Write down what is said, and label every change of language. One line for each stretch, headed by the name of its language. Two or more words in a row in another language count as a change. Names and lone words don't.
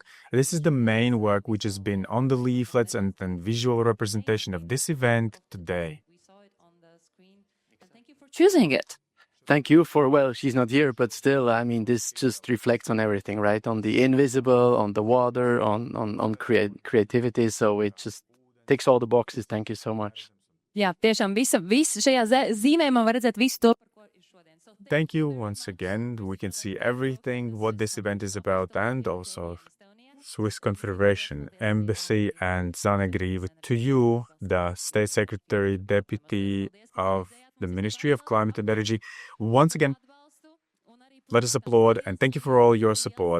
English: This is the main work which has been on the leaflets and visual representation of this event today. choosing it. Thank you for, she's not here, but still, this just reflects on everything, right? On the invisible, on the water, on creativity. So it just ticks all the boxes. Thank you so much.
Latvian: Jā, tiešām visa šajā zīmējumā var redzēt visu to, par ko ir šodien.
English: Thank you once again. We can see everything, what this event is about, and also Swiss Confederation, Embassy, and Zane Grīva. To you, the State Secretary Deputy of the Ministry of Climate and Energy, once again, let us applaud and thank you for all your support.